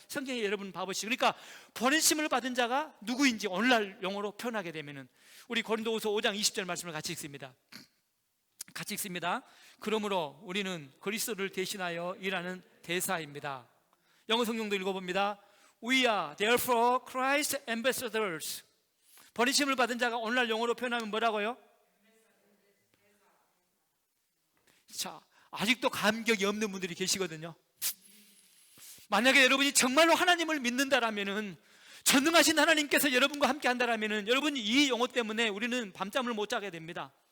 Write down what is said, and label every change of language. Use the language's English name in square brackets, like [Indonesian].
[Korean] 성경에 여러분 봐보시죠. 그러니까 보내심을 받은 자가 누구인지 오늘날 용어로 표현하게 되면은, 우리 고린도후서 5장 20절 말씀을 같이 읽습니다. 같이 읽습니다. 그러므로 우리는 그리스도를 대신하여 일하는 대사입니다. 영어 성경도 읽어봅니다. [English] We are therefore Christ ambassadors. [Korean] 보내심을 받은 자가 오늘날 영어로 표현하면 뭐라고요? 자, 아직도 감격이 없는 분들이 계시거든요. 만약에 여러분이 정말로 하나님을 믿는다라면은, 전능하신 하나님께서 여러분과 함께 한다라면은, 여러분이 이 용어 때문에 우리는 밤잠을 못 자게 됩니다.